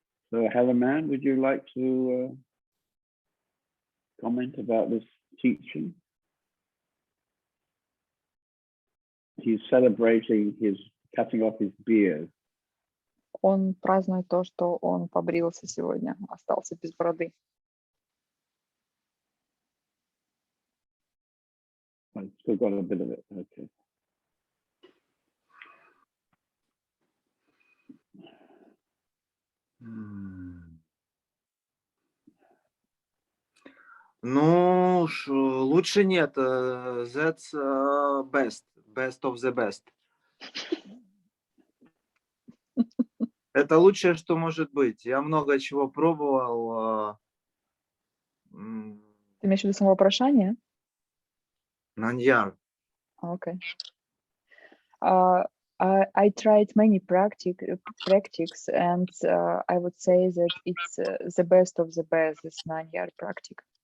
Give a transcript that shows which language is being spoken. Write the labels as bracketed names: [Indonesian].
[English] So, Helaman, would you like to comment about this teaching? He's celebrating his cutting off his beard. [Russian] Он празднует то, что он побрился сегодня, остался без бороды. [English] I've still got a bit of it. Okay. [Russian] Ну, лучше нет. [English] That's best of the best. [Russian] Это лучшее, что может быть. Я много чего пробовал. Ты имеешь в виду самовопрошание? Наньяр. [English] Okay. I tried many practices, and I would say that it's the best of the best, this Nanyar practice.